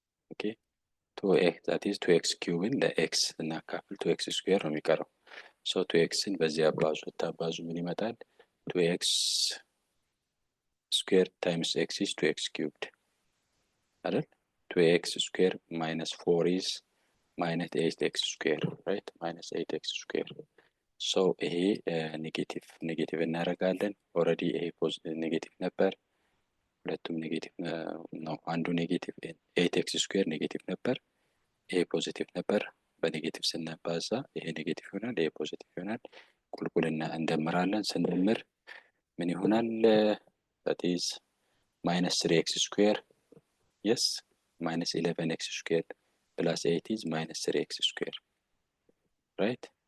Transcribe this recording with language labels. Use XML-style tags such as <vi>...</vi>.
<am>ኦኬ 2x</am> <en>that is</en> <am>2x ኪዩብን ለኤክስ እናካፍል 2x ስኩዌር ነው የሚቀረው። so 2xን በዚህ ታባዙ ምን ይመጣል?</am> <en>2x ስኩዌር ታይምስ x is 2x cubed</en> <am>አይደል?</am> <en>2x square minus 4 is minus 8x square, right? minus 8x square.</en> <am>so ይሄ ኔጌቲቭ እናደርጋለን። ኦልሬዲ ይሄ ኔጌቲቭ ነበር፣ ሁለቱም ኔጌቲቭ ነው። አንዱ ኔጌቲቭ 8x ስኩዌር ኔጌቲቭ ነበር፣ ይሄ ፖዚቲቭ ነበር። በኔጌቲቭ ስናባዛ ይሄ ኔጌቲቭ ይሆናል፣ ይሄ ፖዚቲቭ ይሆናል። ቁልቁልና እንደምራለን። ስንደምር ምን ይሆናል?</am> <en>that is minus 3x square yes minus 11x square plus 8 is minus 3x square, right?</en>